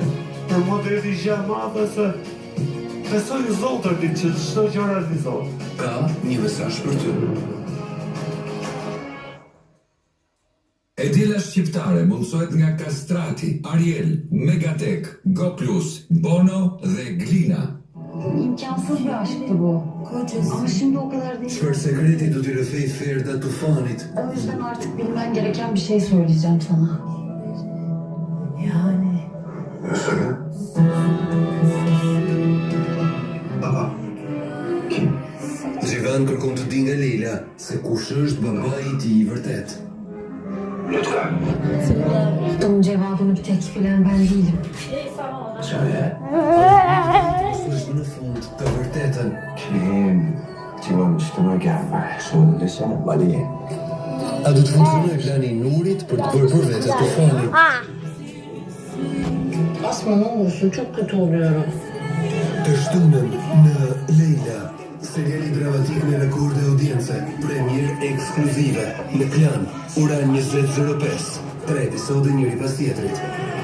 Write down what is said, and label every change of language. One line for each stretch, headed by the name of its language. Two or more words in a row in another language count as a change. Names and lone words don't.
Albanian: Për mua të jeti gjë madhe se besoj në Zotër ti që çdo gjë realizohet. Ka një mesazh për ty. E Diela Shqiptare mundsohet nga Kastrati, Ariel, Megatek, Go Plus, Bono dhe Glina.
Turkish: İmkansız bir aşktı bu. Ama şimdi o kadar değil.
Albanian: Çfarë sekreti do t'i rrethej Ferda tufanit?
Turkish: O yüzden artık bilmen gereken bir şey söyleyeceğim sana. Yani. Söyle. Baba. Kim?
Albanian: Zivan kërkon të di nga Leila se kush është babai i tij i vërtet.
Turkish: Lütfen. Bunun cevabını bir tek bilen ben değilim. Söyle.
Albanian: Është në fund të vërtetën.
Turkish: Kim? Civan üstüme gelme. Söylesene Mali.
Albanian: A do të funksionojë plani i Nurit për të bërë për vete tufanin?
Turkish: Asma ne olursun çok kötü oluyorum.
Albanian: Të shtunën në Leila, seriali dramatik me rekorde audience, premier ekskluzive në Klan, ora 20:05. 3 episode njëri pas tjetrit.